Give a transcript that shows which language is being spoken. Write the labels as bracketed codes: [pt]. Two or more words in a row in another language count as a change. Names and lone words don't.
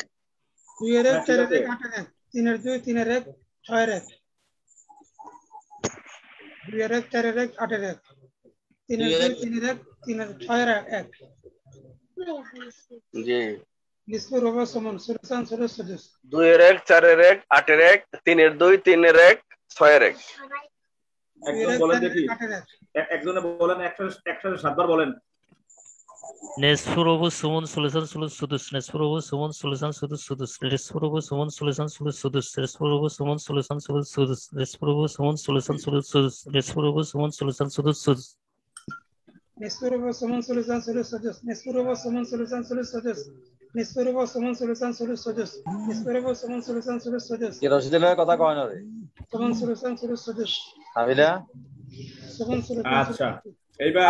[bn] 2 এর 1 4 এর 1 8 এর 1 3 এর 2 3 এর 1 6 এর 1 2 এর 1 4 এর 1 8 এর 1 3 এর 2 3 এর 1 3 এর 6 এর 1 জি [ar] نصف ربع ثمن ثلثان ثلث سدس [bn] 2 এর 1 4 এর 1 8 এর 1 3 এর 2 3 এর 1 6 এর 1 একজন বলেন দেখি একজনে বলেন একসাথে 7 বার বলেন [ar] نصف ربع ثمن ثلثان ثلث سدس. نصف ربع ثمن ثلثان سدس سدس. نصف ربع ثمن ثلثان ثلث سدس. نصف ربع ثمن ثلثان ثلث سدس. نصف ربع ثمن ثلثان ثلث سدس. نصف ربع ثمن ثلثان ثلث سدس. نصف ربع ثمن ثلثان ثلث سدس نصف ربع ثمن ثلثان ثلث سدس نصف ربع ثمن ثلثان ثلث سدس نصف ربع ثمن ثلثان ثلث سدس [bn] কি রশিদের কথা কয় না রে [ar] ثمن ثلثان ثلث سدس [bn] হাবিলা [ar] ثمن ثلثان [bn] আচ্ছা এইবার